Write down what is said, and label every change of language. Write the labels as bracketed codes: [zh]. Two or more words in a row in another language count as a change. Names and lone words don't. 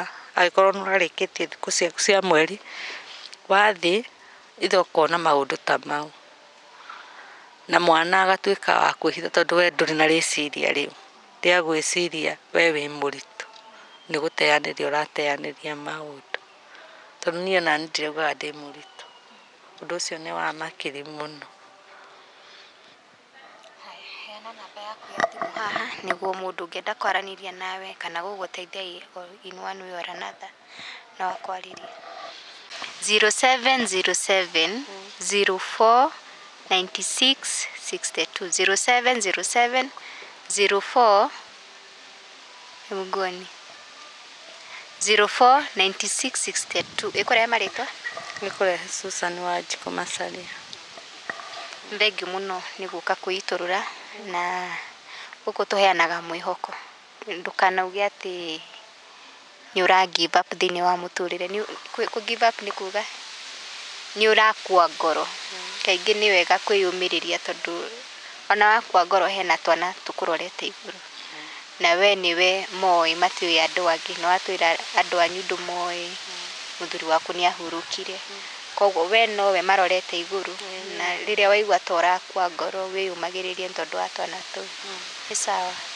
[ki] agĩkorwo nĩũrarĩkĩtie thikũ ciaku cia mweri wathiĩ itha ũkona maũndũ ta mau na mwana agatuĩka wa kwĩhitha tondũ we ndũrĩ na rĩciria rĩu rĩa gwĩciria we wĩ mũritũ nĩ gũteanĩria ũrateanĩria maũndũ tondũ niĩ ona ndiraugaga ndĩ mũritũ ũndũ ũcio nĩ wa makiri mũno heana namba yaku ya thimũ haha nĩguo mũndũ ũngĩenda kwaranĩria nawe kana gũgũteithia [en] in one way or another [ki] no akwarĩrie 0707 04 96 62 0707 04 mgoni 04 96 62 ĩkũrehe marĩtwa nĩkũrehe Susan wa Giciko Macharia thengiũ mũno nĩ gũka kwĩitũrũra na gũkũ tũheanaga mwĩhoko ndũkanauge atĩ nĩ ũra [en] give up [ki] thĩinĩ wa mũtũrĩre kũ [en] give up [ki] nĩ kuga nĩ ũrakua ngoro kaingĩ nĩ wega kwĩyũmĩrĩria tondũ ona wakua ngoro hena twana tũkũrorete igũrũ na we nĩwe moĩ matiũĩ andũ angĩ no atwĩra andũ anyu ndũmoĩ mũthuri waku nĩ ahurũkire koguo we nowe marorete igũrũ na rĩrĩa waigua ta ũrakua ngoro wĩyũmagĩrĩrie tondũ wa twana tũu nĩ sawa